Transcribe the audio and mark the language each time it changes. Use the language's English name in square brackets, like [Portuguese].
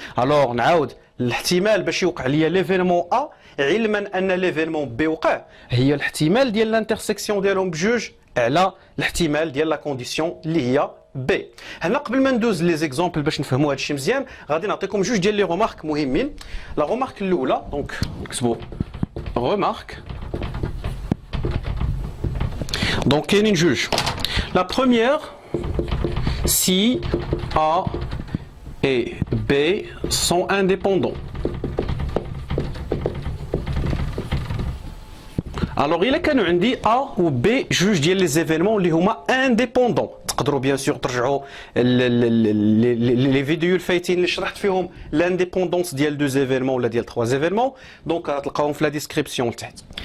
[Arabic] الوغ نعاود، الاحتمال باش يوقع ليا ليفينمون ا علما ان ليفينمون بي وقع، هي الاحتمال ديال لانترسيكسيون ديالهم بجوج على الاحتمال ديال لا كونديسيون اللي هي بي. هنا قبل ما ندوز لي زيكزامبل باش نفهموا هذا الشيء مزيان، غادي نعطيكم جوج ديال لي رومارك مهمين. لا رومارك الاولى، دونك نكتبوا رومارك. دونك كاينين جوج. لا بروميير [French] si A et B sont indépendants. Alors il [Arabic] كانوا عندي A و B جوج ديال لي زيفينمون اللي هما انديبوندون. تقدروا بيان سور ترجعوا لي فيديو الفايتين اللي شرحت فيهم لانديبوندونس ديال دو زيفينمون ولا ديال 3 زيفينمون، دونك غتلقاوهم في لا ديسكريبسيون لتحت.